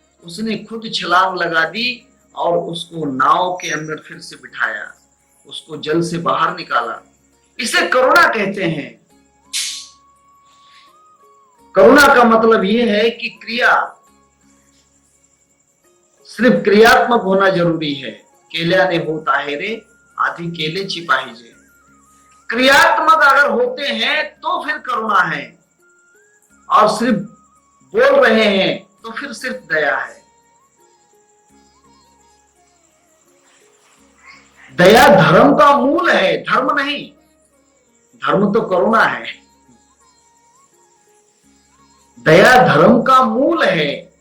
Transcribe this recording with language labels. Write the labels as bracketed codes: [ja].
[hi] उसने खुद छलांग लगा दी और उसको नाव के अंदर फिर से बिठाया, उसको जल से बाहर निकाला। इसे करुणा कहते हैं। करुणा का मतलब यह है कि क्रिया, सिर्फ क्रियात्मक होना जरूरी है। [mr] केल्याने होता है रे आधी केलेची पाहिजे। [hi] क्रियात्मक अगर होते हैं तो फिर करुणा है, और सिर्फ बोल रहे हैं तो फिर सिर्फ दया है। दया धर्म का मूल है, धर्म नहीं। धर्म तो करुणा है, दया धर्म का मूल है।